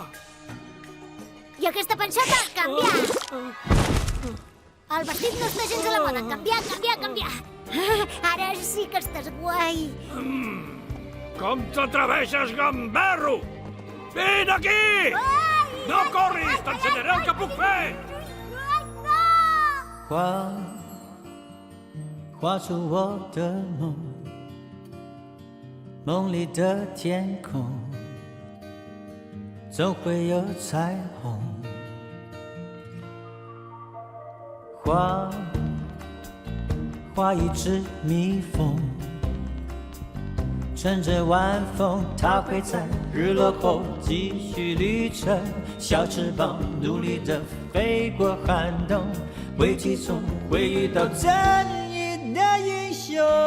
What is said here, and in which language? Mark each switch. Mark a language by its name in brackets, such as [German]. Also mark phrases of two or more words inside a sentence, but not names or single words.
[Catalan] I aquesta panxeta, canvia! El vestit no està gens a la moda, canviar, canviar, canviar! Ara sí que estàs guai! Com t'atreveixes, gamberro? Vine aquí! No corris, t'ensenyaré el que puc fer! [Chinese] 画出我的梦，梦里的天空总会有彩虹。画一只蜜蜂，乘着晚风，它会在日落后继续旅程，小翅膀努力地飞过寒冬，危机中会遇到正义的英雄。